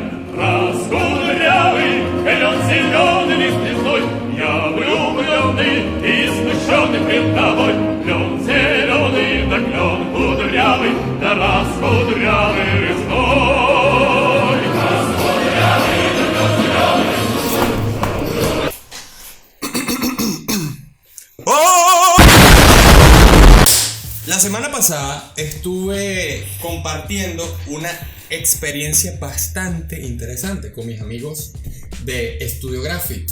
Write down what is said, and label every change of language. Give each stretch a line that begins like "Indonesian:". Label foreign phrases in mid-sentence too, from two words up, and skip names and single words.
Russian: Раскудрявый, клен зеленый лист лесной, я влюбленный и смущенный пред тобой. Клен зеленый, да клен кудрявый, да раскудрявый лесной. Раскудрявый, да клен зеленый.
Spanish: La semana pasada estuve compartiendo una experiencia bastante interesante con mis amigos de Studio Graphic.